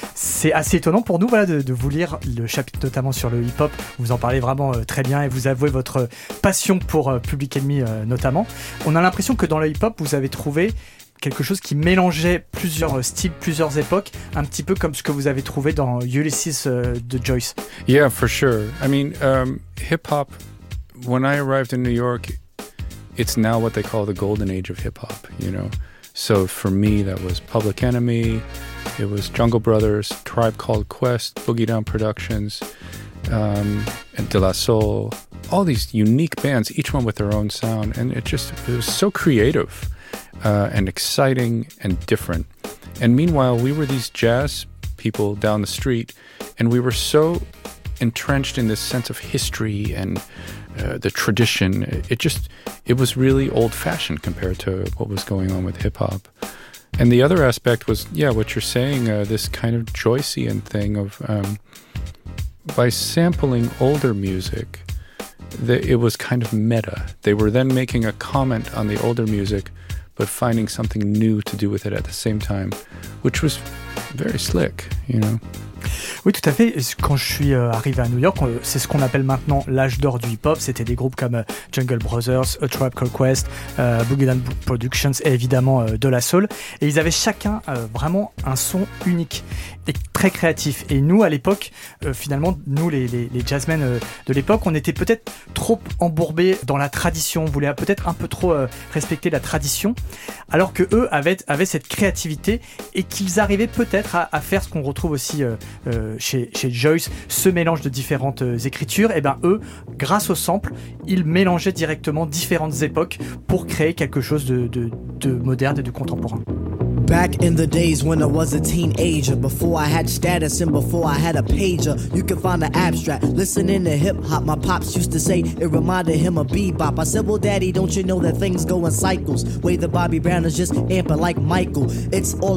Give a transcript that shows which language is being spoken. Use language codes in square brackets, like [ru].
[fr] C'est assez étonnant pour nous, voilà, de vous lire le chapitre notamment sur le hip-hop. Vous en parlez vraiment très bien et vous avouez votre passion pour Public Enemy notamment. On a l'impression que dans le hip-hop, vous avez trouvé quelque chose qui mélangeait plusieurs styles, plusieurs époques, un petit peu comme ce que vous avez trouvé dans Ulysses de Joyce. [en] Yeah, for sure. I mean, hip-hop, when I arrived in New York, it's now what they call the golden age of hip-hop, you know. So for me, that was Public Enemy, it was Jungle Brothers, Tribe Called Quest, Boogie Down Productions, and De La Soul, all these unique bands, each one with their own sound, and it was so creative. And exciting and different. And meanwhile, we were these jazz people down the street, and we were so entrenched in this sense of history and the tradition. It was really old-fashioned compared to what was going on with hip-hop. And the other aspect was, yeah, what you're saying, this kind of Joycean thing of by sampling older music, it was kind of meta. They were then making a comment on the older music, but finding something new to do with it at the same time, which was very slick, you know. [fr] Oui, tout à fait. Quand je suis arrivé à New York, c'est ce qu'on appelle maintenant l'âge d'or du hip-hop. C'était des groupes comme Jungle Brothers, A Tribe Called Quest, Boogie Down Productions et évidemment De La Soul. Et ils avaient chacun vraiment un son unique et très créatif. Et nous, à l'époque, finalement, nous, les jazzmen de l'époque, on était peut-être trop embourbés dans la tradition. On voulait peut-être un peu trop respecter la tradition. Alors que eux avaient cette créativité et qu'ils arrivaient peut-être à faire ce qu'on retrouve aussi chez Joyce, ce mélange de différentes écritures, et ben eux, grâce au sample, ils mélangeaient directement différentes époques pour créer quelque chose de moderne et de contemporain. [en] Back in the days when I was a teenager, before I had status and before I had a pager, you can find the abstract, listening to hip-hop, my pops used to say, it reminded him of bebop. I said, well daddy, don't you know that things go in cycles, way that Bobby Brown is just amping like Michael, it's all a